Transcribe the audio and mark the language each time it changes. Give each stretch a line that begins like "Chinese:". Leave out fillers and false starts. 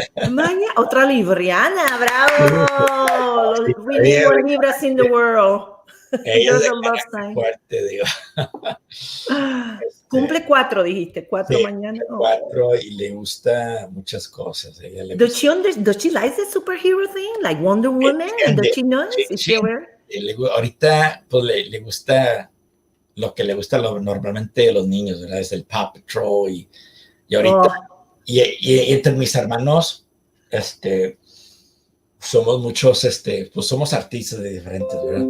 Spanish: Mañana, otra libriana, bravo.
English: We need more Libras in the world.
Spanish: Ella es
English: a love sign.
Spanish: Fuerte, digo. Cumple 4, dijiste, 4 sí, mañana. 4 y le gusta muchas cosas. Ella le
English: does she like the superhero thing, like Wonder Woman? And does she know?
Spanish: Ahorita pues le gusta lo que le gusta normalmente a los niños, ¿verdad? Es el Paw Patrol y ahorita y entre mis hermanos somos muchos pues somos artistas de diferentes, ¿verdad?